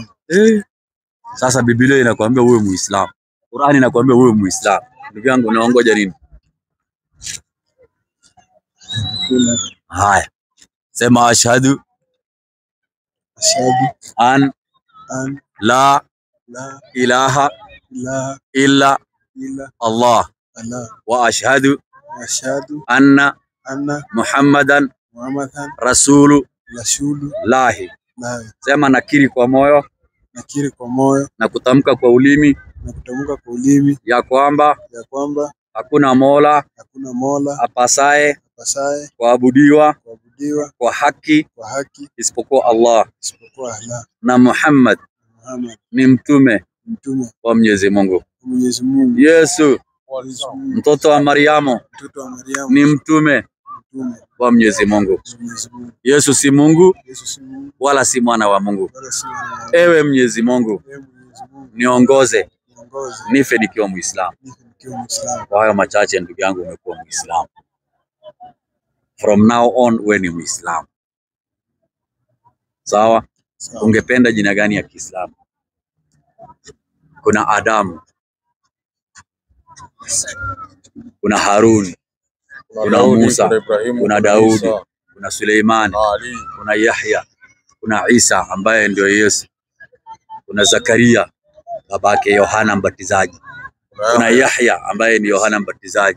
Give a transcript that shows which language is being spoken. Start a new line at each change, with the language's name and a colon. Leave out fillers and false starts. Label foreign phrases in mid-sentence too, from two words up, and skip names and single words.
Swahili: Sasa Biblia inakuambia wewe Muislamu. Qur'ani inakuambia wewe Muislamu. Ndugu yangu unaongoja nini? Haya.
Arabic: Sema أشهد أن لا إله إلا الله وأشهد أن محمدا رسول الله.
Swahili: Sema nakiri kwa moyo na kutamka kwa ulimi ya kwamba hakuna mola apasaye kuabudiwa kwa haki isipokuwa Allah na Muhammad ni mtume wa Mwenyezi Mungu. Yesu mtoto wa Mariamu ni mtume wa Mwenyezi Mungu. Yesu si Mungu wala si mwana wa Mungu. Ewe Mwenyezi Mungu, niongoze nife nikiwa Muislamu. Kwa hayo machache ndugu yangu, umekuwa Muislamu.
English: From now on
Swahili: wewe ni Muislamu. Sawa? Ungependa jina gani ya Kiislamu? Kuna Adamu, kuna Harun, kuna Musa, kuna Daudi, kuna Suleiman, kuna Yahya, kuna Isa ambaye ndio Yesu, kuna Zakaria babake Yohana Mbatizaji, kuna Yahya ambaye ni Yohana Mbatizaji.